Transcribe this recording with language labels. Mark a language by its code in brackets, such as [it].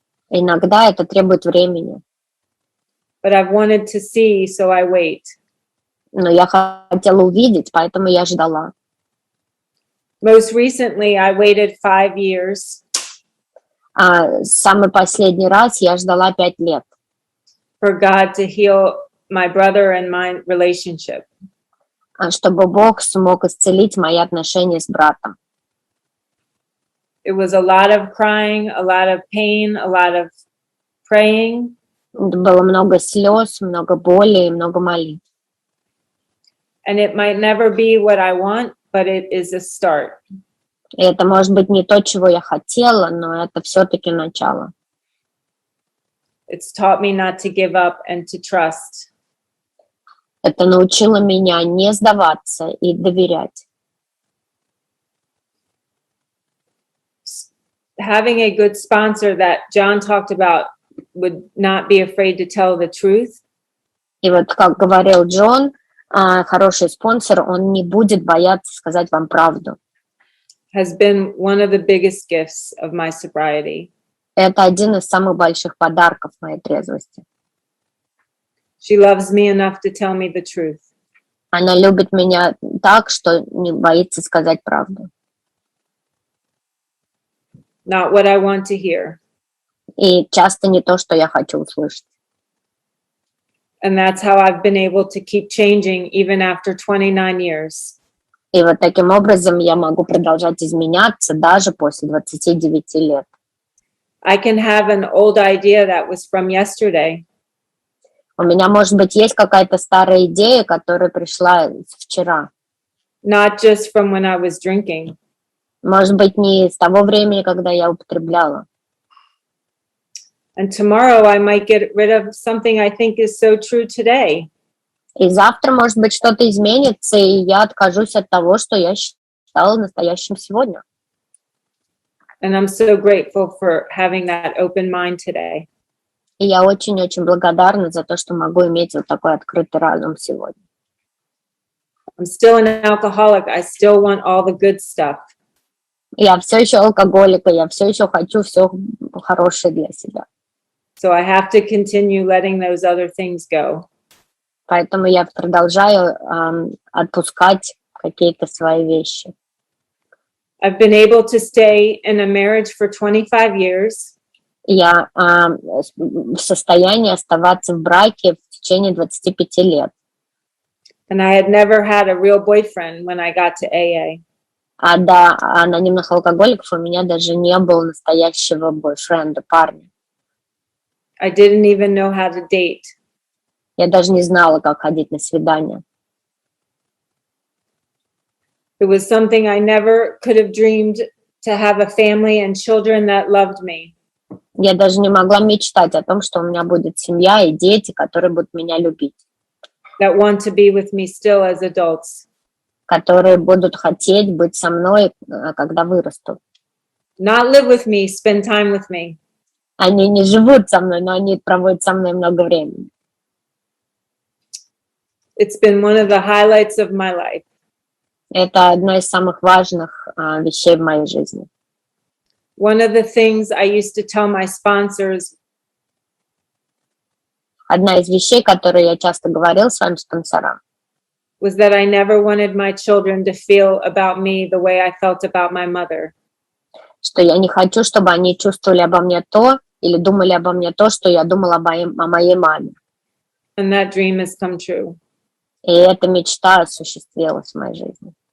[ru] Иногда это требует времени. [en] But I've wanted to see, so I wait. [ru] Но я хотела увидеть, поэтому я ждала. [en] Most recently, I waited 5 years. [ru] Самый последний раз я ждала 5 лет. [en] For God to heal my brother and my relationship. [ru] Чтобы Бог смог исцелить мои отношения с братом. [en] It was a lot of crying, a lot of pain, a lot of praying. [ru] Было много слез, много боли и много молитв. [en] And it might never be what I want. but it is a start. [ru] И это может быть не то, чего я хотела, но это все-таки начало. [en] It's taught me not to give up and to trust. [ru] Это научило меня не сдаваться и доверять. [en] Having a good sponsor that John talked about would not be afraid to tell the truth. [ru] И вот, как говорил Джон, хороший спонсор, он не будет бояться сказать вам правду. [en] Has been one of the biggest gifts of my sobriety. [ru] Это один из самых больших подарков моей трезвости. [en] She loves me enough to tell me the truth. [ru] Она любит меня так, что не боится сказать правду. [en] Not what I want to hear. [ru] И часто не то, что я хочу услышать. [en] And that's how I've been able to keep changing even after 29 years. [ru] И вот таким образом я могу продолжать изменяться даже после 29 лет. [en] I can have an old idea that was from yesterday. [ru] У меня, может быть, есть какая-то старая идея, которая пришла вчера. [en] Not just from when I was drinking. [ru] Может быть, не с того времени, когда я употребляла. [en] And tomorrow I might get rid of something I think is so true today. [ru] И завтра, может быть, что-то изменится, и я откажусь от того, что я считала настоящим сегодня. [en] And I'm so grateful for having that open mind today. [ru] И я очень-очень благодарна за то, что могу иметь вот такой открытый разум сегодня. [en] I'm still an alcoholic. I still want all the good stuff. [ru] Я все еще алкоголик, и я все еще хочу все хорошее для себя. [en] So I have to continue letting those other things go. [ru] Поэтому я продолжаю отпускать какие-то свои вещи. [en] I've been able to stay in a marriage for 25 years. [ru] Я в состоянии оставаться в браке в течение 25 лет. [en] And I had never had a real boyfriend when I got to AA. [ru] А до анонимных алкоголиков у меня даже не было настоящего бойфренда, парня. [en] I didn't even know how to date. [ru] Я даже не знала, как ходить на свидания. [en] It was something I never could have dreamed to have a family and children that loved me. [ru] Я даже не могла мечтать о том, что у меня будет семья и дети, которые будут меня любить. [en] That want to be with me still as adults. [ru] Которые будут хотеть быть со мной, когда вырастут. [en] Not live with me, spend time with me. [ru] Они не живут со мной, но они проводят со мной много времени. [en] It's been one of the highlights of my life. [ru] Это одно из самых важных вещей в моей жизни. [en] One of the things I used to tell my sponsors. [ru] Одна из вещей, которые я часто говорил своим спонсорам, [en] was that I never wanted my children to feel about me the way I felt about my mother. [ru] Что я не хочу, чтобы они чувствовали обо мне то, или думали обо мне то, что я думала о моей маме. [en] And that dream has come true. [ru] И эта мечта осуществилась в моей жизни.